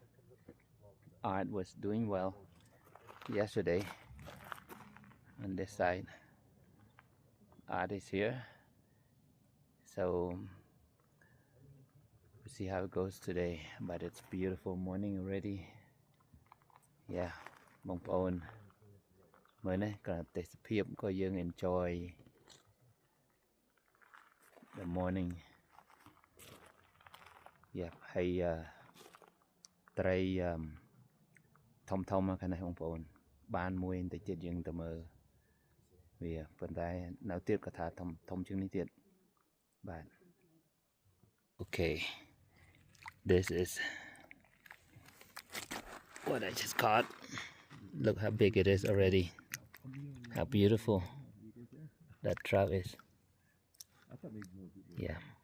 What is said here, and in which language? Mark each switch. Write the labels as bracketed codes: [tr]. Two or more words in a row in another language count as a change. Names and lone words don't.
[en] Art was doing well yesterday on this side. Art is here, so we'll see how it goes today. But it's beautiful morning already. Yeah, [km] បងប្អូនមើលនេះក៏ទេសភាពក៏យើង [en] enjoy the morning. Yeah, [km] ហើយត្រីធំៗមកខាងនេះបងប្អូនបានមួយបន្តិចទៀតយើងទៅមើលវាប៉ុន្តែនៅទៀតក៏ថាធំជាងនេះទៀតបាទ [en] Okay, this is what I just caught. Look how big it is already. How beautiful that trout is. Yeah.